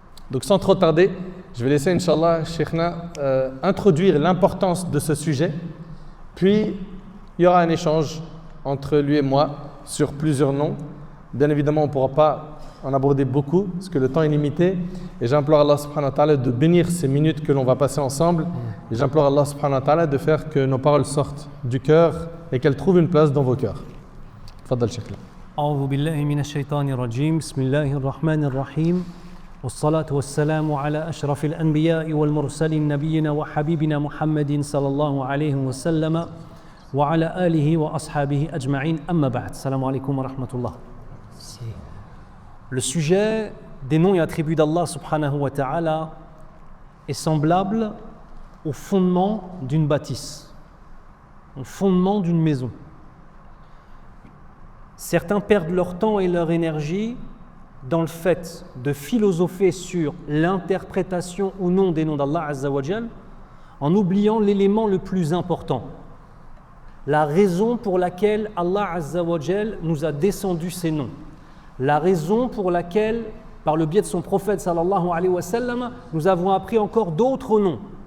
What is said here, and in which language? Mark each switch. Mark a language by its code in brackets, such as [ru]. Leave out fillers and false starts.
[fr] Donc sans trop tarder, je vais laisser Inch'Allah Cheikhna introduire l'importance de ce sujet, puis il y aura un échange entre lui et moi sur plusieurs noms. Bien évidemment, on ne pourra pas en aborder beaucoup parce que le temps est limité, et j'implore Allah subhanahu wa ta'ala de bénir ces minutes que l'on va passer ensemble, et j'implore Allah subhanahu wa ta'ala de faire que nos paroles sortent du cœur et qu'elles trouvent une place dans vos cœurs. Fadal Cheikhna. [ar] أعوذ بالله من الشيطان الرجيم بسم الله الرحمن الرحيم والصلاة والسلام على أشرف الأنبياء والمرسلين نبينا وحبيبنا محمد صلى الله عليه وسلم وعلى آله وأصحابه أجمعين أما بعد السلام عليكم ورحمة الله. [fr] Le sujet des noms et attributs d'Allah subhanahu wa ta'ala est semblable au fondement d'une bâtisse, au fondement d'une maison. Certains perdent leur temps et leur énergie dans le fait de philosopher sur l'interprétation ou non des noms d'Allah Azza wa Jal, en oubliant l'élément le plus important, la raison pour laquelle Allah Azza wa Jal nous a descendu ces noms, la raison pour laquelle, par le biais de son prophète sallallahu alayhi wa sallam, nous avons appris encore d'autres noms.